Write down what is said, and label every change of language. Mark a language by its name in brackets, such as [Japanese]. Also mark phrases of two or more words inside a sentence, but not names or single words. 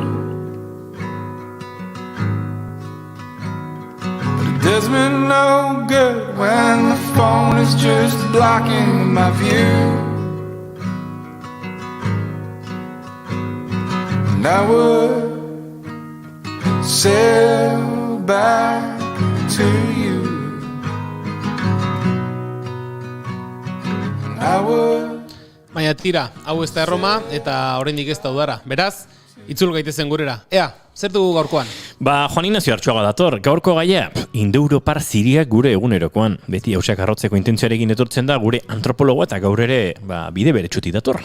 [English] but it does me no good when the phone is just blocking my view. And I would sail back to you. I would. [Basque] Baina tira, hau ez da Erroma eta oraindik ez da udara. Beraz, itzul gaitezen gurera. Ea, zer dugu gaurkoan? Juan Ignacio Artxuaga dator, gaurko gaia, Indo-Europar Ziriak gure egunerokoan. Beti hausak arrotzeko intentzioarekin etortzen da gure antropologoa eta gaur ere bide beretsuti dator.